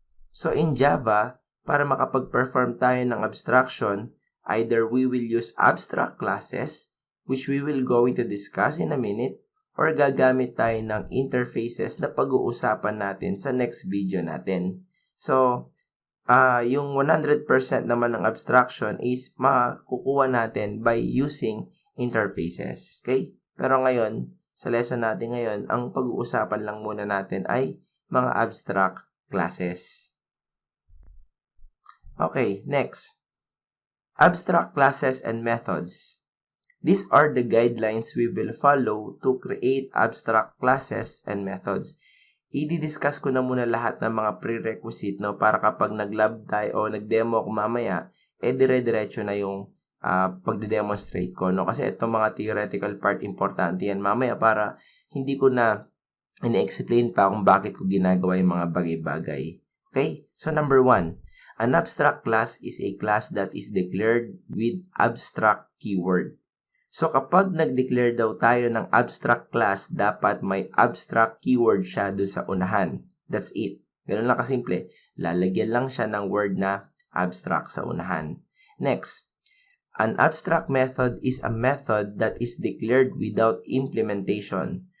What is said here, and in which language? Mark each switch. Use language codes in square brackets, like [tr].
[en] So in Java, [tl] para makapag-perform tayo ng [en] abstraction, either we will use abstract classes, which we will going to discuss in a minute, or [tl] gagamit tayo ng interfaces na pag-uusapan natin sa next video natin. So, yung 100% naman ng abstraction is makukuha natin by using interfaces. [en] Okay? [tl] Pero ngayon, sa lesson natin ngayon, ang pag-uusapan lang muna natin ay mga abstract classes. [en] Okay, next. Abstract classes and methods. These are the guidelines we will follow to create abstract classes and methods. [tl] I-discuss ko na muna lahat ng mga prerequisite, no, para kapag nag-lab tayo o nag-demo ako mamaya, dire-diretso na yung pagde-demonstrate ko, no? Kasi itong mga theoretical part, importante yan mamaya para hindi ko na ina-explain pa kung bakit ko ginagawa yung mga bagay-bagay. Okay? [en] So, number 1. An abstract class is a class that is declared with abstract keyword. [tl] So, kapag nag-declare daw tayo ng abstract class, dapat may abstract keyword siya dun sa unahan. [en] That's it. [tl] Ganun lang kasimple. Lalagyan lang siya ng word na abstract sa unahan. [en] Next. An abstract method is a method that is declared without implementation.